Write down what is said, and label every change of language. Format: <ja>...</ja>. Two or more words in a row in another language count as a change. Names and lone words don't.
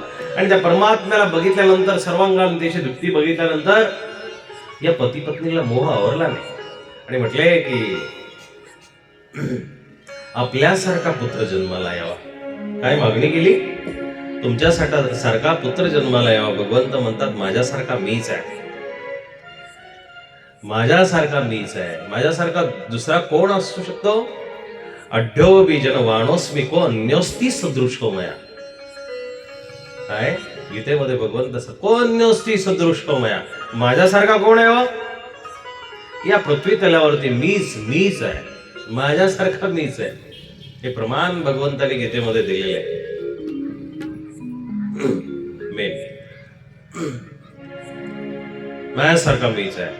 <mr>आणि त्या परमात्म्याला बघितल्यानंतर, सर्वांगाने त्याची दृष्टी बघितल्यानंतर या पती पत्नीला मोह आवरला नाही आणि म्हटले की आपल्यासारखा पुत्र जन्माला यावा. काय मागणी केली? तुमच्यासाठी सारखा पुत्र जन्माला यावा. भगवंत म्हणतात माझ्यासारखा मीच आहे, माझ्यासारखा मीच आहे. माझ्यासारखा दुसरा कोण असू शकतो?</mr> <sa>अढ्यो बीजन वाणोस्मी को अन्योस्ती सदृशो मया.</sa> <mr>काय गीतेमध्ये भगवंत</mr> <sa>को अन्योस्ती सदृशो मया,</sa> <mr>माझ्यासारखा कोण आहे? या पृथ्वी तलावरती मीच आहे, माझ्यासारखा मीच आहे. हे प्रमाण भगवंताने गीतेमध्ये दिलेले आहे. माझ्यासारखा मीच आहे.</mr>